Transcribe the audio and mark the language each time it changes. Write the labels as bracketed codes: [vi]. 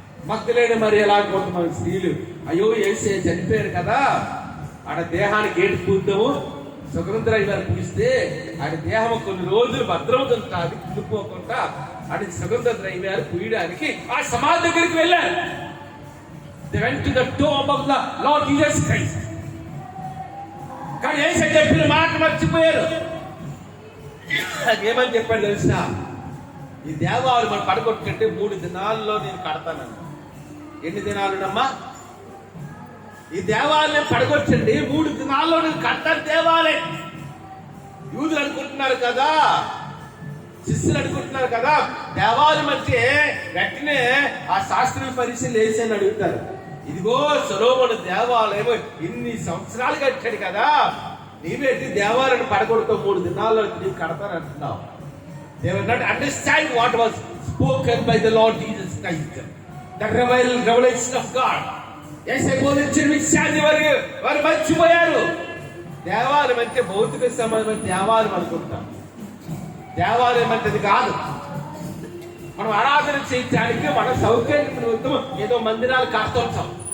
[te] మగ్దలేని మరి ఎలా కొంతమంది స్త్రీలు అయ్యో యేసయ్య చనిపోయారు కదా, ఆడ దేహానికి గేటు పూద్దాము, సుగంధరాయి గారు పూస్తే ఆయన దేహం కొన్ని రోజులు భద్రమవుతుంది కుళ్ళిపోకుండా అని సుగంధరాయి గారు పూయడానికి ఆ సమాధి దగ్గరికి వెళ్ళారు. [en] They went to the tomb of the Lord Jesus Christ. [te] కానీ యేసయ్య చెప్పిన మాట మర్చిపోయారు. ఏమని చెప్పాడు తెలుసా? ఈ దేవాలయం మనం పడగొట్టుకుంటే 3 దినాల్లో నేను కడతానన్న. ఎన్ని దినాలునమ్మా? ఈ దేవాలయం పడగొచ్చండి 3 దినాల్లో నేను కడతాను దేవాలయం. యూదులు అనుకుంటున్నారు కదా, శిష్యులు అనుకుంటున్నారు కదా దేవాలయం అంటే వెంటనే ఆ శాస్త్రీయ పరిశీలన వేసి అడుగుతారు. ఇదిగో సొలొమోను దేవాలయం ఇన్ని సంవత్సరాలు కట్టాడు కదా, నీవేంటి దేవాలయాన్ని పడగొడుతూ 3 దినాల్లో నీవు కడతాను అంటున్నావు. [en] They were not understand what was spoken by the Lord Jesus Christ, the revelation of God. [te] యేసయ్య బోధించిన విషయాన్ని వారు మర్చిపోయారు. దేవాలయం అంటే భౌతిక సంబంధమైన దేవాలయం అనుకుంటాం. దేవాలయం అంటే అది కాదు. మనం ఆరాధన చేయడానికి మన సౌకర్యం నిమిత్తం ఏదో మందిరాలు కాస్తుంటాం.